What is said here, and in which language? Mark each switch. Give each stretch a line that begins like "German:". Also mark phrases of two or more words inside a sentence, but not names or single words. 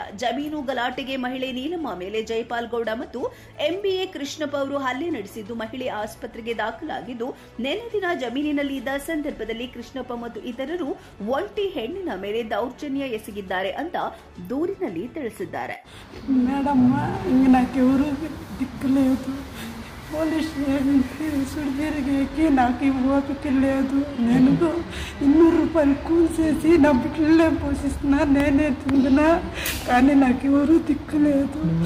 Kannada: ಜಮೀನು ಗಲಾಟೆಗೆ ಮಹಿಳೆ ನೀಲಮ್ಮ ಮೇಲೆ ಜೈಪಾಲ್ ಗೌಡ ಮತ್ತು ಎಂಬಿಎ ಕೃಷ್ಣಪ್ಪ ಅವರು ಹಲ್ಲೆ ನಡೆಸಿದ್ದು, ಮಹಿಳೆ ಆಸ್ಪತ್ರೆಗೆ ದಾಖಲಾಗಿದ್ದು, ನಿನ್ನೆ ದಿನ ಜಮೀನಿನಲ್ಲಿ ಇದ್ದ ಸಂದರ್ಭದಲ್ಲಿ ಕೃಷ್ಣಪ್ಪ ಮತ್ತು ಇತರರು ಒಂಟಿ ಹೆಣ್ಣಿನ ಮೇಲೆ ದೌರ್ಜನ್ಯ ಎಸಗಿದ್ದಾರೆ ಅಂತ ದೂರಿನಲ್ಲಿ ತಿಳಿಸಿದ್ದಾರೆ.
Telugu: మేడం ఇంక నాకెవరు దిక్కులేదు, పోలీస్ కేసులు తిరిగేకి నాకు ఓపిక లేదు. నేను 200 రూపాయలు కూల్చేసి నా బిడ్డలే పోషిస్తున్నా, నేనే తింటున్నా, కానీ నాకు ఎవరు దిక్కులేదు.